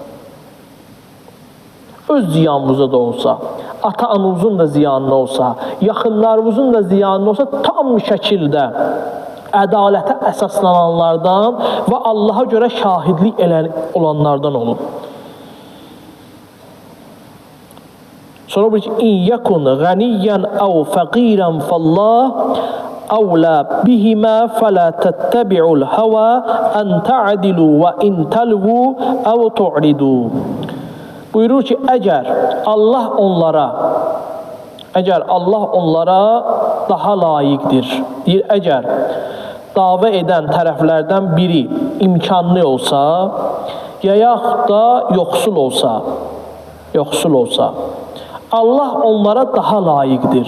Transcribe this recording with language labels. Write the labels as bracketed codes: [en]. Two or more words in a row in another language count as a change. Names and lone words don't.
[az] Öz ziyanınıza da olsa, ata-anavuzun da ziyanına olsa, yaxınlarınızın da ziyanına olsa, tam şəkildə ədalətə əsaslananlardan və Allaha görə şahidlik olanlardan olun. Sonra buyur ki, [ar] "إن يكن غنيا أو فقيرا فالله أولى بهما فلا تتبعوا الهوى أن تعدلوا وإن تلووا أو تعرضوا." [az] Buyurur ki, əgər Allah onlara daha layiqdir. Deyir, əgər dava edən tərəflərdən biri imkanlı olsa, ya yaxud da yoxsul olsa, Allah onlara daha layiqdir.